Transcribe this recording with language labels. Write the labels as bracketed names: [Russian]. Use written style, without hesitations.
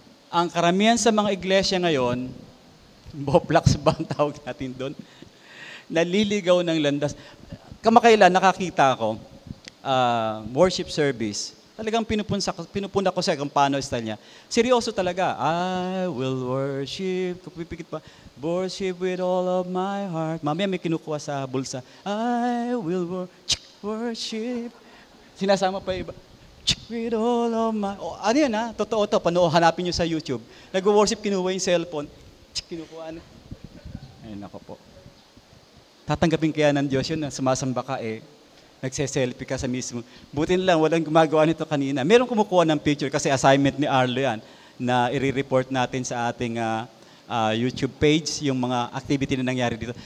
[Filipino] Ang karamihan sa mga iglesia ngayon, Boplax ba ang tawag natin doon? Naliligaw ng landas. Kamakailan, nakakita ako, worship service. Talagang pinupuna ko siya kung paano style niya. Seryoso talaga. [English] I will worship. [Filipino] Kapipikit pa. [English] Worship with all of my heart. [Filipino] Mamaya may kinukuha sa bulsa. [English] I will worship. [Filipino] Sinasama pa iba. [English] With all of my... [Filipino] ano yan Totoo to. Hanapin nyo sa YouTube. Nag-worship, kinuha yung cellphone. Kinukuha Ay, nako po. Tatanggapin kaya ng Diyos yun na sumasamba ka nagse-selfie ka sa mismo. Buti na lang, walang gumagawa nito kanina. Meron kumukuha ng picture kasi assignment ni Arlo yan na i-report natin sa ating YouTube page, yung mga activity na nangyari dito.